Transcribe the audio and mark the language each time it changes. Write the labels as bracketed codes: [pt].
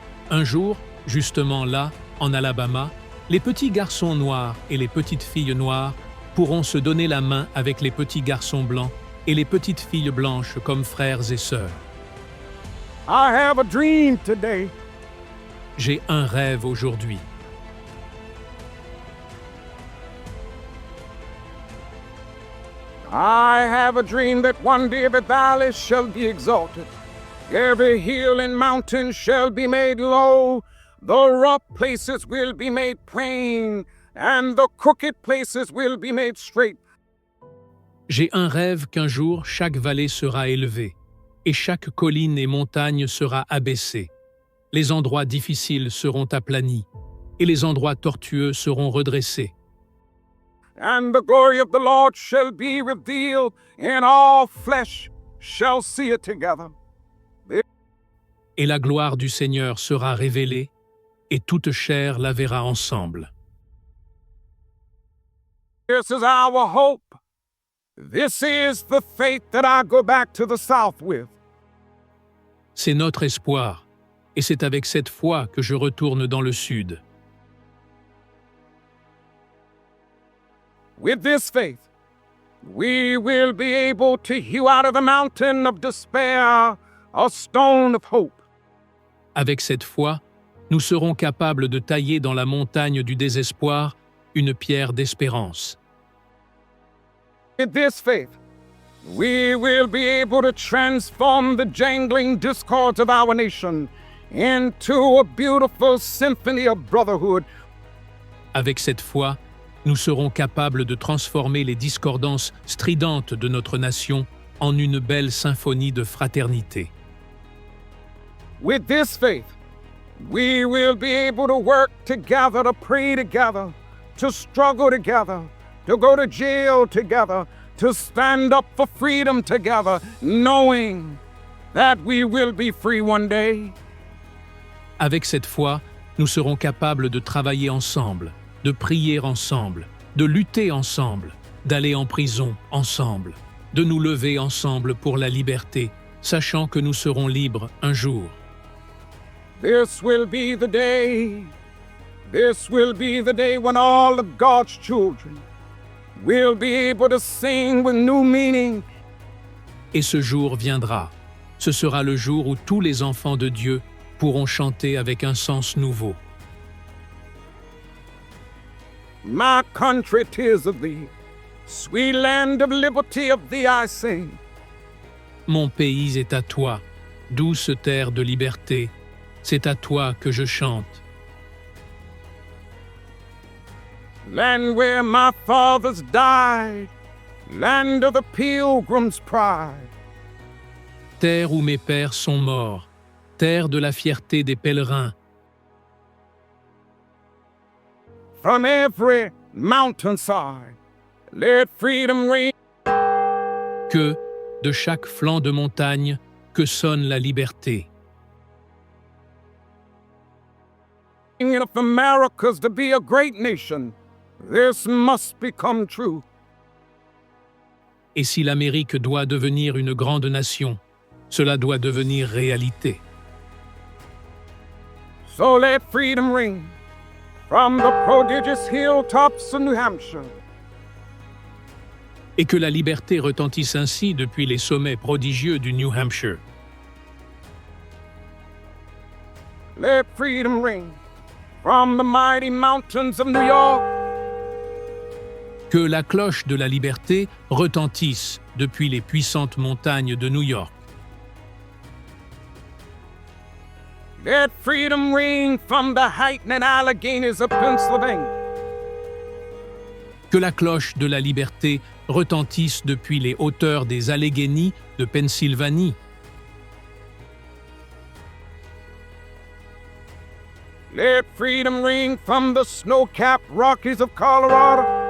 [fr] Un jour, justement là, en Alabama, les petits garçons noirs et les petites filles noires pourront se donner la main avec les petits garçons blancs et les petites filles blanches comme frères et sœurs. [en] I have a dream today. [fr] J'ai un rêve aujourd'hui. [en] I have a dream that one day the valley shall be exalted, every hill and mountain shall be made low, the rough places will be made plain, and the crooked places will be made straight. [fr] J'ai un rêve qu'un jour chaque vallée sera élevée, et chaque colline et montagne sera abaissée. Les endroits difficiles seront aplanis, et les endroits tortueux seront redressés. [en] And the glory of the Lord shall be revealed, and all flesh shall see it together. [fr] Et la gloire du Seigneur sera révélée, et toute chair la verra ensemble. [en] This is our hope. This is the faith that I go back to the South with. [fr] C'est notre espoir, et c'est avec cette foi que je retourne dans le Sud. [en] With this faith, we will be able to hew out of the mountain of despair a stone of hope. [fr] Avec cette foi, nous serons capables de tailler dans la montagne du désespoir une pierre d'espérance. [en] With this faith, we will be able to transform the jangling discords of our nation into a beautiful symphony of brotherhood. [fr] Avec cette foi, nous serons capables de transformer les discordances stridentes de notre nation en une belle symphonie de fraternité. [en] With this faith, we will be able to work together, to pray together, to struggle together, to go to jail together, to stand up for freedom together, knowing that we will be free one day. [fr] Avec cette foi, nous serons capables de travailler ensemble, de prier ensemble, de lutter ensemble, d'aller en prison ensemble, de nous lever ensemble pour la liberté, sachant que nous serons libres un jour. [en] This will be the day. This will be the day when all of God's children will be able to sing with new meaning. [fr] Et ce jour viendra. Ce sera le jour où tous les enfants de Dieu pourront chanter avec un sens nouveau. [en] My country, 'tis of thee, sweet land of liberty, of thee I sing. [fr] Mon pays est à toi, douce terre de liberté, c'est à toi que je chante. [en] Land where my fathers died, land of the pilgrim's pride. [fr] Terre où mes pères sont morts, terre de la fierté des pèlerins. [en] From every mountainside, let freedom ring. [fr] Que, de chaque flanc de montagne, que sonne la liberté. [en] If America's to be a great nation, this must become true. [fr] Et si l'Amérique doit devenir une grande nation, cela doit devenir réalité. [en] So let freedom ring from the prodigious hilltops of New Hampshire. [fr] Et que la liberté retentisse ainsi depuis les sommets prodigieux du New Hampshire. [en] Let freedom ring from the mighty mountains of New York. [fr] Que la cloche de la liberté retentisse depuis les puissantes montagnes de New York. [en] Let freedom ring from the heightened Alleghenies of Pennsylvania. [fr] Que la cloche de la liberté retentisse depuis les hauteurs des Alleghenies de Pennsylvanie. [en] Let freedom ring from the snow-capped Rockies of Colorado.